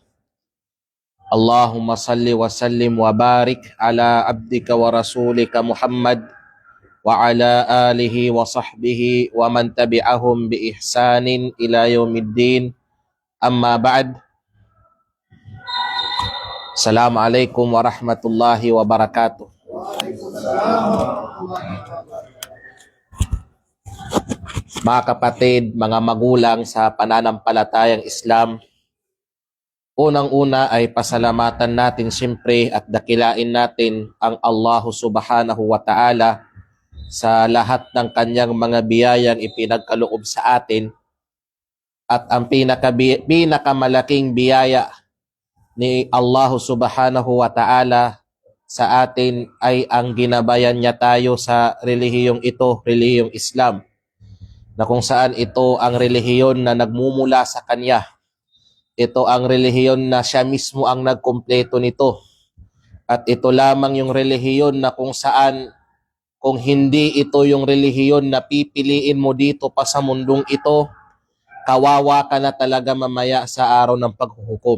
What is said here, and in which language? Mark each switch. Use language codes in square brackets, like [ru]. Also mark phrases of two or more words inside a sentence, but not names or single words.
[ar] اللهم صل وسلم وبارك على عبدك ورسولك محمد وعلى آله وصحبه ومن تبعهم بإحسان إلى يوم الدين. أما بعد. السلام عليكم ورحمة الله وبركاته. [tl] Mga kapatid, mga magulang sa pananampalatayang Islam, unang-una ay pasalamatan natin siyempre at dakilain natin ang Allah [ar] سبحانه وتعالى [tl] sa lahat ng kanyang mga biyayang ipinagkaloob sa atin. At ang pinakamalaking biyaya ni Allah [ar] سبحانه وتعالى [tl] sa atin ay ang ginabayan niya tayo sa relihiyong ito, relihiyong Islam, na kung saan ito ang relihiyon na nagmumula sa Kanya. Ito ang relihiyon na siya mismo ang nagkumpleto nito. At ito lamang yung relihiyon na kung saan, kung hindi ito yung relihiyon na pipiliin mo dito pa sa mundong ito, kawawa ka na talaga mamaya sa araw ng paghuhukom.